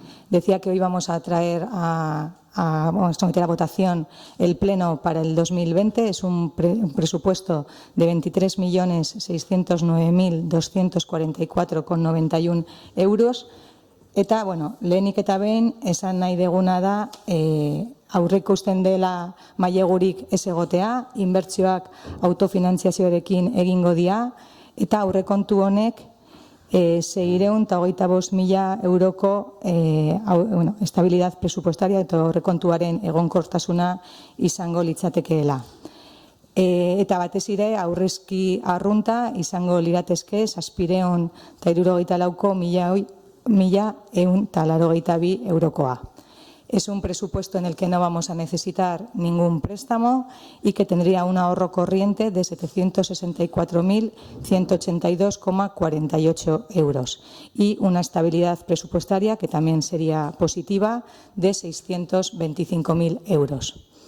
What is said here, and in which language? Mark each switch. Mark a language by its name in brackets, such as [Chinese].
[Spanish] Decía que hoy vamos a traer vamos a someter a votación el pleno para el 2020. Es un presupuesto de 23.609.244,91 euros. [Basque] Eta, lehenik eta behin, esan nahi deguna da, aurreikusten dela mailegurik ez egotea, inbertsioak autofinantziazioarekin egingo dira, eta aurrekontu honek 625.000 euroko [Spanish] estabilidad presupuestaria [Basque] eta aurrekontuaren egonkortasuna izango litzatekeela. Eta batez ere aurrezki arrunta izango liratezke 734.182 eurokoa. [Spanish] Es un presupuesto en el que no vamos a necesitar ningún préstamo y que tendría un ahorro corriente de 764.182,48 euros y una estabilidad presupuestaria que también sería positiva de 625.000 euros.